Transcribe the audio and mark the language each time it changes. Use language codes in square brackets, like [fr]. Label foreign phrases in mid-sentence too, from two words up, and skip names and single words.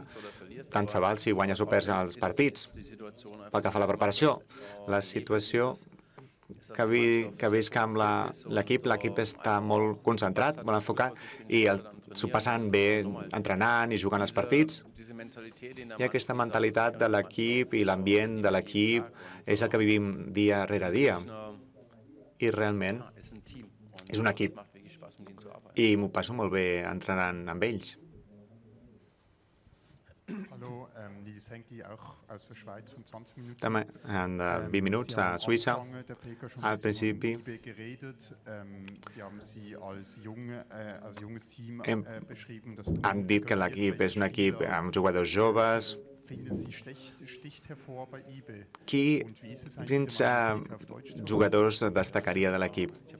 [ca] Tant se val si guanyes o perds els partits. Pel que fa a la preparació, la situació que visc amb l'equip està molt concentrat, molt enfocat, i s'ho passen bé entrenant i jugant els partits. I aquesta mentalitat de l'equip i l'ambient de l'equip és el que vivim dia rere dia. I realment és un equip. I m'ho passo molt bé entrenant amb ells. [de] Hallo, Nils Henke, auch aus der Schweiz von 20 Minuten. [ca] També en 20 minuts a Suïssa. Al principi han dit que l'equip és un equip amb jugadors joves. Quins jugadors destacaria de l'equip?